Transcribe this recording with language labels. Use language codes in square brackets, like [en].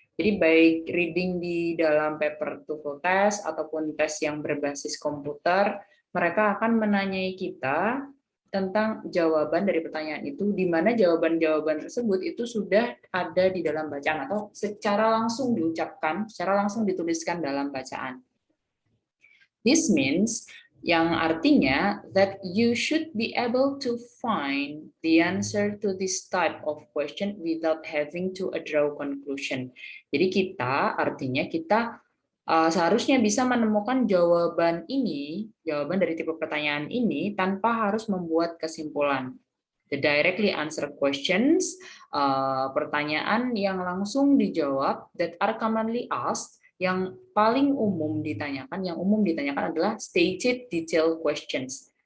[id] Jadi baik reading di dalam paper TOEFL test ataupun tes yang berbasis komputer, mereka akan menanyai kita tentang jawaban dari pertanyaan itu, di mana jawaban-jawaban tersebut itu sudah ada di dalam bacaan atau secara langsung diucapkan, secara langsung dituliskan dalam bacaan. [en] This means, [id] yang artinya [en] that you should be able to find the answer to this type of question without having to draw conclusion. [id] Jadi artinya kita seharusnya bisa menemukan jawaban ini, jawaban dari tipe pertanyaan ini tanpa harus membuat kesimpulan. [en] The directly answer questions, [id] pertanyaan yang langsung dijawab [en] that are commonly asked, [id] yang paling umum ditanyakan, adalah [en] stated detail questions.